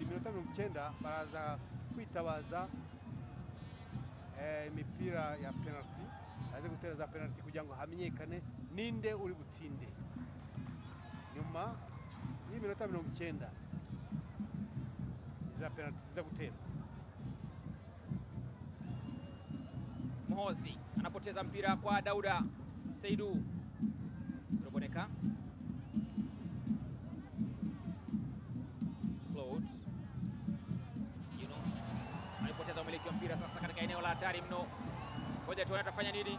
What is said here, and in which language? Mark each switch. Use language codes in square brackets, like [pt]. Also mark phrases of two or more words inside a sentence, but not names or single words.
[rw] Minota 90 baraza kwitabaza imipira ya penalty, aze gutereza penalty kugira ngo hamenyekane ninde uri butsinde nyuma y'iminota 90 za penalty ziza gutera. [sw] Muhozi anapoteza mpira kwa Dauda Saidu. Roboneka Claude Yunus alipoteza umiliki wa mpira sasa katika eneo la hatari mno. Ngoja tuone atafanya nini.